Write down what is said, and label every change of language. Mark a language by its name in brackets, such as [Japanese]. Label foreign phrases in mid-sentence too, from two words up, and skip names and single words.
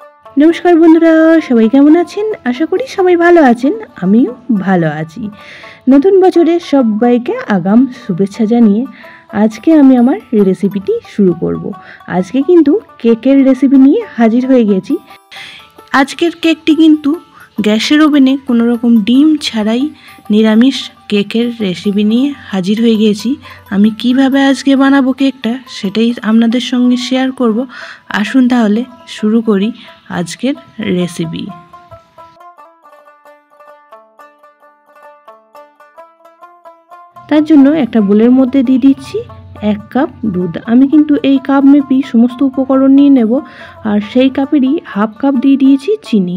[Bangla] নমস্কার বন্ধুরা সবাই কেমন আছেন আশা করি সবাই ভালো আছেন আমিও ভালো আছি। নতুন বছরে সবাইকে আগাম শুভেচ্ছা জানিয়ে আজকে আমি আমার রেসিপিটি শুরু করব। আজকে কিন্তু কেকের রেসিপি নিয়ে হাজির হয়ে গেছি। আজকের কেকটি কিন্তু গ্যাসের ওভেনে কোনো রকম ডিম ছাড়াই নিরামিষ কেকের রেসিপি নিয়ে হাজির হয়ে গেছি। আমি কিভাবে আজকে বানাবো কেকটা সেটাই আপনাদের সঙ্গে শেয়ার করব। আসুন তাহলে শুরু করি আজকের রেসিপি। তার জন্য একটা বোলের মধ্য দিয়ে দিচ্ছি 1 কাপ দুধ। আমি কিন্তু এই কাপ মেপেই সমস্ত উপকরণ নিয়ে নেব আর সেই কাপেরই হাফ কাপ দিয়ে দিয়েছি চিনি।